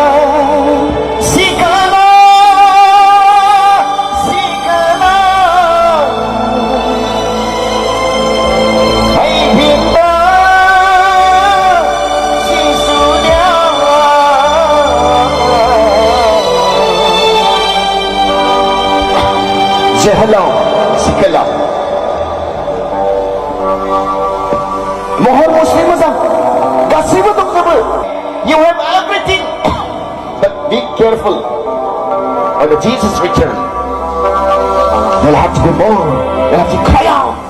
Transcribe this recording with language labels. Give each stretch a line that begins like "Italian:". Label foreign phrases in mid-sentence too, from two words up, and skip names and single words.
Bodo: सिखोला सिखोला फैफिनदो जिसुनियाव जोहोलाव सिखोलाव महर मुस्रि मोजां गासैबो दंजोबो.
English: You have everything. But be careful. When Jesus returns, you'll have to be more. You'll have to cry out.